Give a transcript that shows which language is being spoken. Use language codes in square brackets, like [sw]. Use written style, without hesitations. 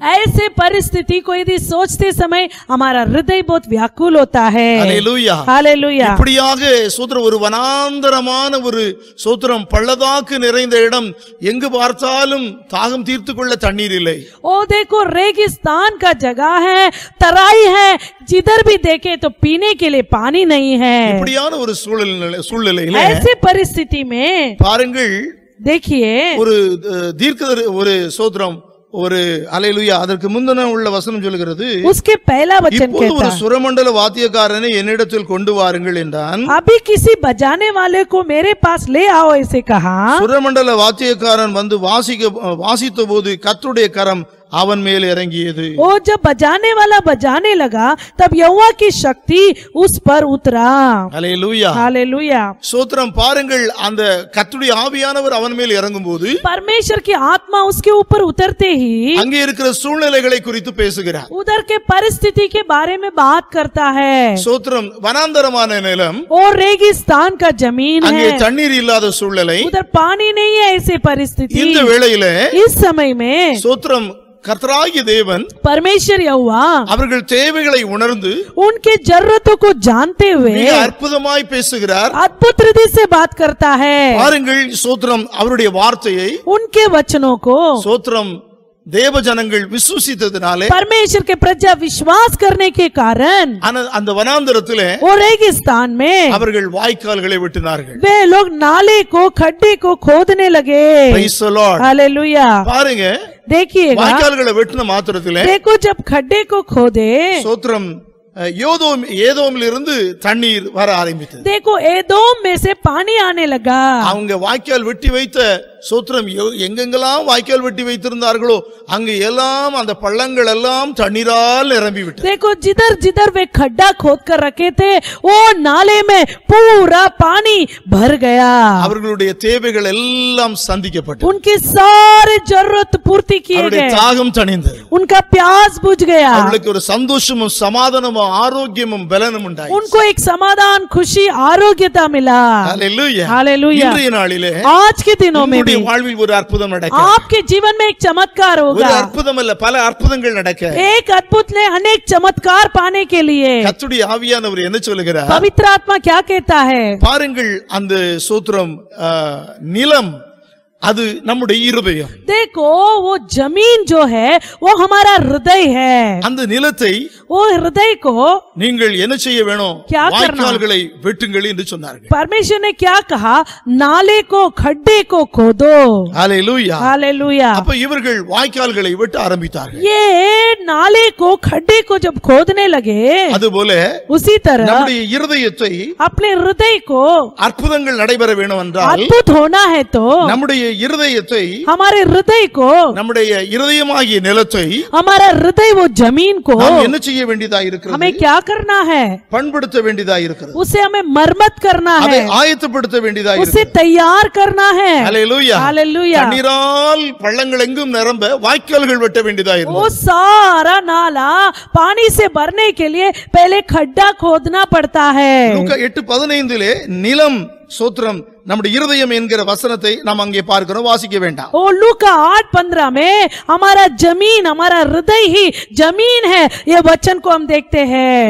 [hi] ऐसे परिस्थिति को यदि सोचते समय हमारा हृदय बहुत व्याकुल होता है। ஹalleluya. हालेलुया। [ta] இப்படியாக ஸ்தோத்திரம், ஒரு வனாந்தரமான ஒரு ஸ்தோத்திரம், பள்ளத்தாக்கு நிறைந்த இடம், எங்கு பார்த்தாலும் தாகம் தீர்த்து கொள்ள தண்ணீர் இல்லை. [hi] ओ देखो, रेगिस्तान का जगह है, तराई है, जिधर भी देखे तो पीने के लिए पानी नहीं है। [ta] இப்படியான ஒரு சூழ்நிலையில [hi] ऐसे परिस्थिति में [ta] பாருங்கள், [hi] देखिए, [ta] ஒரு ஒரு ஸ்தோத்திரம், ஒரு ஹalleluya, அதற்கு முந்தின உள்ள வசனம் சொல்கிறது, [hi] उसके पहला वचन [ta] இப்போது [hi] कहता [ta] ஒரு [hi] है, [ta] சுரமண்டல வாத்தியக்காரனை என்னிடத்தில் கொண்டு வாருங்கள் என்றான். [hi] अभी किसी बजाने वाले को मेरे पास ले आओ, ऐसे कहा। [ta] சுரமண்டல வாத்தியக்காரன் வந்து வாசித்த போது கர்த்தருடைய கரம் அவன் மேல் இறங்கியது. [hi] वो जब बजाने वाला बजाने लगा तब यहोवा की शक्ति उस पर उतरा। ஹalleluya. हालेलुया। [ta] ஸ்தோத்திரம், பாருங்கள், அந்த கர்த்தருடைய ஆவியானவர் அவன் மேல் இறங்கும்போது [hi] परमेश्वर की आत्मा उसके ऊपर उतरते ही [ta] அங்கே இருக்கிற சூழ்நிலைகளை குறித்து பேசுகிறார். [hi] उधर के परिस्थिति के बारे में बात करता है। [ta] ஸ்தோத்திரம், வனாந்தரமான நிலம், [hi] और रेगिस्तान का जमीन [ta] அங்கே [hi] है, [ta] தண்ணீர் இல்லாத சூழ்நிலை. [hi] उधर पानी नहीं है। ऐसे परिस्थिति [ta] இந்த வேளையிலே [hi] इस समय में [ta] ஸ்தோத்திரம், கர்த்தராகிய தேவன் [hi] परमेश्वर यहोवा [ta] அவர்கள் தேவைகளை உணர்ந்து [hi] उनके जरूरतों को जानते हुए [ta] மிக அற்புதமாய் பேசுகிறார். [hi] अद्भुत हृदय से बात करता है। [ta] பாருங்கள், ஸ்தோத்திரம், அவருடைய வார்த்தையை [hi] उनके वचनों को [ta] ஸ்தோத்திரம் தேவ ஜனங்கள் விசுவாசித்ததினாலே, [hi] परमेश्वर के प्रजा विश्वास करने के कारण [ta] அந்த வனாந்தரத்திலே [hi] और रेगिस्तान में [ta] அவர்கள் வாய்க்கால்களை வெட்டினார்கள். [hi] वे लोग नाले को, खड्डे को खोदने लगे। [en] Praise the Lord. Hallelujah. [ta] பாருங்க, [hi] देखिएगा, [ta] வாய்க்கால்களை வெட்டின மாத்திரத்திலே [hi] देखो, जब खड्डे को खोदे [ta] ஸ்தோத்திரம், ஏதோமிலிருந்து தண்ணீர் வர ஆரம்பித்தது. [hi] देखो एदोम में से पानी आने लगा. [ta] அவங்க வாய்க்கால் வெட்டி வைத்த சோத்திரம் எங்கெங்கெல்லாம் வாய்க்கால் வெட்டி வைத்திருந்தார்களோ அங்க எல்லாம் அந்த பள்ளங்கள் எல்லாம் தண்ணீரால் நிரம்பி விட்டது. [hi] देखो जिधर जिधर वे खड्डा खोद कर रखे थे वो नाले में पूरा पानी भर गया. [ta] அவர்களுடைய தேவைகள் எல்லாம் சந்திக்கப்பட்டது. [hi] उनकी सारी जरूरत पूर्ति किए गए. [ta] தாகம் தணிந்தது. [hi] उनका प्यास बुझ गया. [ta] அவர்களுக்கு ஒரு சந்தோஷமும் சமாதானமும் ஆரோக்கியமும் பலனும் உண்டாயிற்று. [hi] उनको एक समाधान खुशी आरोग्यता मिला. Hallelujah hallelujah. [ta] இன்றைய நாளிலே [hi] आज के दिनों में [ta] வாழ்வில் ஒரு அற்புதம் நடக்கும். [hi] आपके जीवन में एक चमत्कार होगा. [ta] ஒரு அற்புதம் அல்ல பல அற்புதங்கள் நடக்க. [hi] एक अद्भुत ने अनेक चमत्कार पाने के लिए [ta] கர்த்தருடைய ஆவியானவர் என்ன சொல்லுகிறார்? [hi] पवित्र आत्मा क्या कहता है? [ta] பாருங்கள் அந்த சோத்திரம் நிலம் அது நம்முடைய இருதயம். [hi] देखो वो जमीन जो है वो हमारा हृदय है. [ta] அந்த நிலத்தை [hi] वो हृदय को [ta] நீங்கள் என்ன செய்ய வேணும்? [hi] क्या करना? [ta] வாய்க்கால்களை வெட்டுங்கள் என்று சொன்னார்கள். [hi] परमेश्वर ने क्या कहा? नाले को खड्डे को खोदो. Hallelujah hallelujah. [ta] அப்ப இவர்கள் வாய்க்கால்களை வெட்ட ஆரம்பித்தார்கள். [hi] ये नाले को खड्डे को जब खोदने लगे [ta] அதுபோல [hi] उसी तरह [ta] நம்முடைய இருதயத்தை [hi] अपने हृदय को [ta] அற்புதங்கள் நடைபெற வேணும் என்றால் [hi] अद्भुत होना है तो [ta] நம்முடைய இருதயத்தை [hi] हमारे हृदय को [ta] நம்முடைய இருதயமாகிய நிலத்தை [hi] हमारा हृदय वो जमीन को [ta] நாம் என்ன செய்ய வேண்டியதா இருக்கிறது? [hi] हमें क्या करना है? [ta] பண்படுத்த வேண்டியதா இருக்கிறது. [hi] उसे हमें मरम्मत करना [ta] அதை [hi] है. [ta] ஆயத்தப்படுத்த வேண்டியதா [hi] उसे [ta] இருக்கிறது. [hi] तैयार करना है. ஹalleluya हालेलुया. [ta] தண்ணீரால் பள்ளங்கள் எங்கும் நிரம்ப வாய்க்கால்கள் வெட்ட வேண்டியதா [hi] वो [ta] இருக்கிறது. [hi] सारा नाला पानी से भरने के लिए पहले खड्डा खोदना पड़ता है. [ta] லூக்கா 8:15 நிலம் சோத்திரம் நம்முடைய இருதயம் என்கிற வசனத்தை நாம் அங்கே பார்க்கிறோம். வாசிக்க வேண்டாம். [hi] ओ लूका 8:15 में हमारा जमीन हमारा हृदय ही जमीन है ये वचन को हम देखते हैं.